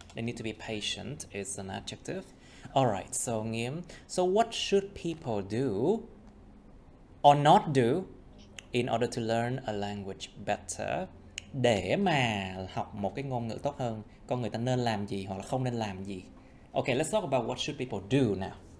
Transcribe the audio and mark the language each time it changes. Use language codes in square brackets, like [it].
[en] They need to be patient is an adjective. Alright, so Nghiêm. So what should people do or not do in order to learn a language better? [vi] Để mà học một cái ngôn ngữ tốt hơn, con người ta nên làm gì hoặc là không nên làm gì? [en] Okay, let's talk about what should people do now.